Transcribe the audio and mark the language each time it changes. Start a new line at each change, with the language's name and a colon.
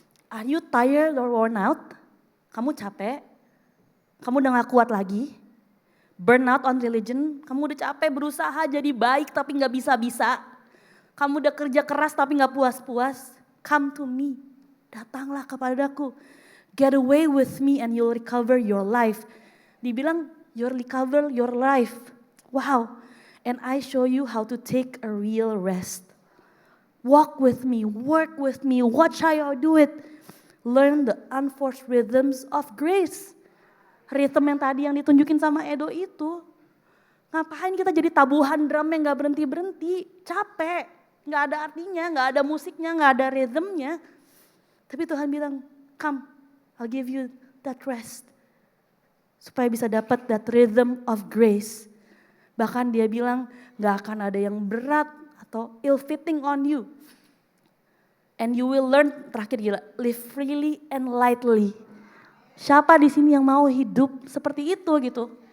English: Are you tired or worn out?
Indonesian: Kamu capek, kamu udah gak kuat lagi.
English: Burnout on religion,
Indonesian: kamu udah capek berusaha jadi baik tapi gak bisa-bisa. Kamu udah kerja keras tapi gak puas-puas.
English: Come to me,
Indonesian: datanglah kepadaku.
English: Get away with me and you'll recover your life.
Indonesian: Dibilang
English: you'll recover your life. Wow, and I show you how to take a real rest. Walk with me, work with me, watch how I do it. Learn the unforced rhythms of grace.
Indonesian: Ritme yang tadi yang ditunjukin sama Edo itu. Ngapain kita jadi tabuhan drum yang gak berhenti-berhenti. Capek, gak ada artinya, gak ada musiknya, gak ada rhythmnya. Tapi Tuhan bilang,
English: come, I'll give you that rest.
Indonesian: Supaya bisa dapat
English: that rhythm of grace.
Indonesian: Bahkan dia bilang gak akan ada yang berat atau
English: ill-fitting on you. And you will learn,
Indonesian: terakhir gila,
English: live freely and lightly.
Indonesian: Siapa di sini yang mau hidup seperti itu gitu?